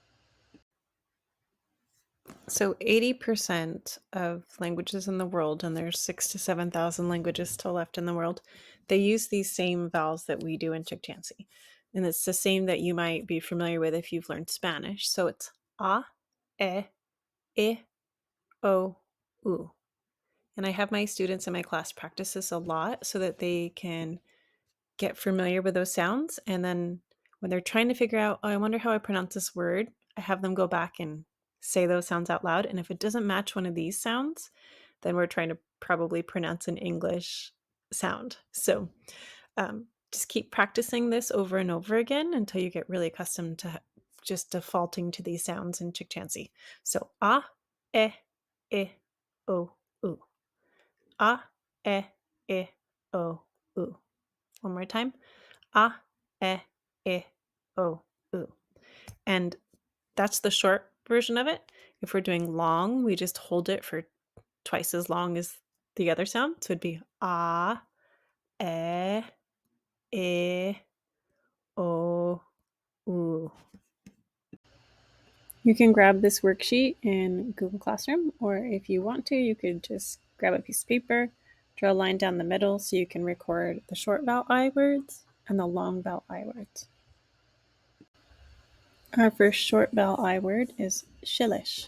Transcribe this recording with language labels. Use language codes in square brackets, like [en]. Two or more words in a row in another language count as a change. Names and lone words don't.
[en] So 80% of languages in the world, and there's 6,000 to 7,000 languages still left in the world, they use these same vowels that we do in Chukchansi. And it's the same that you might be familiar with if you've learned Spanish. So it's a, e, o, u. And I have my students in my class practice this a lot so that they can get familiar with those sounds. And then when they're trying to figure out, oh, I wonder how I pronounce this word, I have them go back and say those sounds out loud. And if it doesn't match one of these sounds, then we're trying to probably pronounce an English sound. So just keep practicing this over and over again until you get really accustomed to just defaulting to these sounds in Chukchansi. So a, e, o, u. A, e, o, u. One more time. A, e, o, u. And that's the short version of it. If we're doing long, we just hold it for twice as long as the other sound. So it'd be a, e, o, u. You can grab this worksheet in Google Classroom, or if you want to, you could just grab a piece of paper, draw a line down the middle so you can record the short vowel I words and the long vowel I words. Our first short vowel I word is shillish.